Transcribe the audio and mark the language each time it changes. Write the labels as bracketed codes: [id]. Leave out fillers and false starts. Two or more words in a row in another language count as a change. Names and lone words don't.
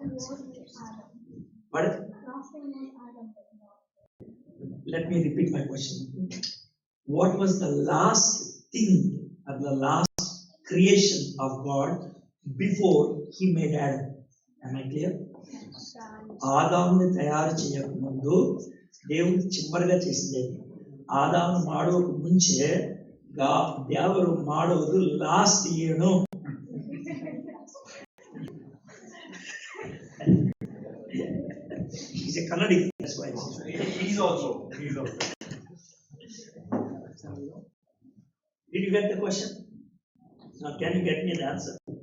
[en] Pardon? Let me repeat my question. What was the last thing or the last creation of God before He made Adam? Am I clear? [te] ఆదాముని తయారు చేయకముందు దేవుడు చివరిగా చేసింది ఆదాము [kn] ಮಾಡೋಕ ಮುಂಚೆ ದೇವರು ಮಾಡೋದು ಲಾಸ್ಟ್ ಏನು [en] He's a Kannadi, that's why. He's also. Did you get the question? Now, can you get me the answer?